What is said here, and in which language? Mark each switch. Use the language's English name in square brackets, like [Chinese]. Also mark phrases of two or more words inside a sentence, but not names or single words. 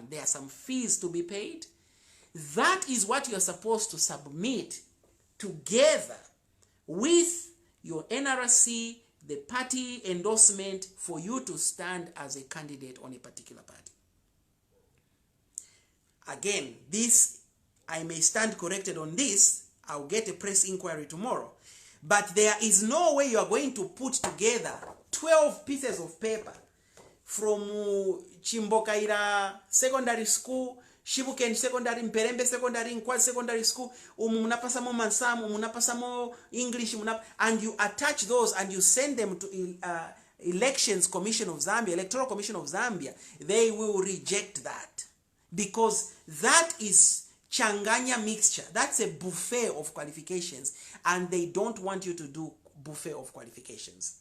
[English] There are some fees to be paid. That is what you're supposed to submit together with your NRC, the party endorsement for you to stand as a candidate on a particular party. Again, this, I may stand corrected on this. I'll get a press inquiry tomorrow. But there is no way you are going to put together 12 pieces of paper from Chimbokaira Secondary School, Shibuken Secondary, Mperembe Secondary, Nkwad Secondary School, munapasamo Mansam, munapasamo English, and you attach those and you send them to Elections Commission of Zambia, Electoral Commission of Zambia, they will reject that, because that is changanya mixture. That's a buffet of qualifications, and they don't want you to do buffet of qualifications.